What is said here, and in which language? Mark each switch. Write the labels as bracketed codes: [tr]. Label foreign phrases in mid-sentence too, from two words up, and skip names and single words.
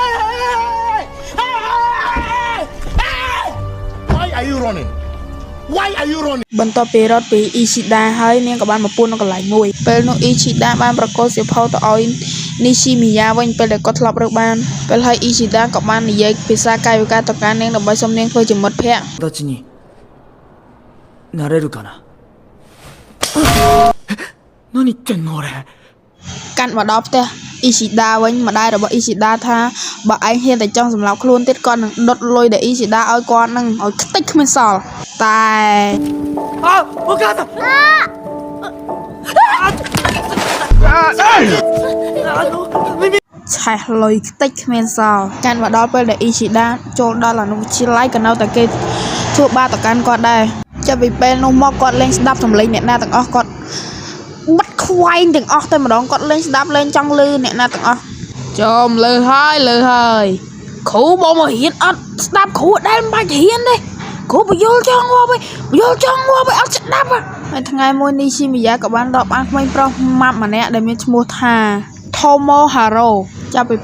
[km] បន្ទាប់ពីរត់ពីអ៊ីស៊ីដាហើយនាងក៏បានមកពួននៅកន្លែងមួយពេលនោះអ៊ីស៊ីដាបានប្រកល់សៀវភៅទៅឲ្យនីស៊ីមីយ៉ាវិញពេលដែលគាត់ធ្លាប់រើសបានពេលហើយអ៊ីស៊ីដាក៏បាននិយាយភាសាកាយវិការទៅកាន់នាងដើម្បីសុំនាងធ្វើជាមិត្តភក្តិ [ja] なれるかな何言ってんの俺 [km] កាន់មកដល់ផ្ទះអ៊ីស៊ីដាវិញម្ដាយរបស់អ៊ីស៊ីដាថាបើឯងហ៊ានតែចង់សម្លាប់ខ្លួនទៀតគាត់នឹងដុតលុយដែលអ៊ីស៊ីដាឲ្យគាត់នឹងឲ្យខ្ទេចគ្មានសល់តែ [ja] お母さん [km] ឆេះលុយខ្ទេចគ្មានសល់កាន់មកដល់ពេលដែលអ៊ីស៊ីដាចូលដល់អនុវិទ្យាល័យក៏នៅតែគេធ្វើបាបទៅកាន់ គាត់ដែរចាប់ពីពេលនោះមកគាត់លេងស្ដាប់សំឡេងអ្នកណាទាំងអស់គាត់បាត់ខ្វែងទាំងអស់តែម្ដងគាត់លេងស្ដាប់លេងចង់លឺអ្នកណាទាំងអស់ចូលលើហើយគ្រូបងមករៀនអត់ស្ដាប់គ្រូដែលមិនបាច់រៀនទេគ្រូបញ្យល់ចង់មកវិញអត់ស្ដាប់ហើយថ្ងៃមួយនីស៊ីមីយ៉ាក៏បានរាប់អានក្មេងប្រុសម៉ាប់ម្នាក់ដែលមានឈ្មោះថាថូម៉ូហារ៉ូចាប់ពី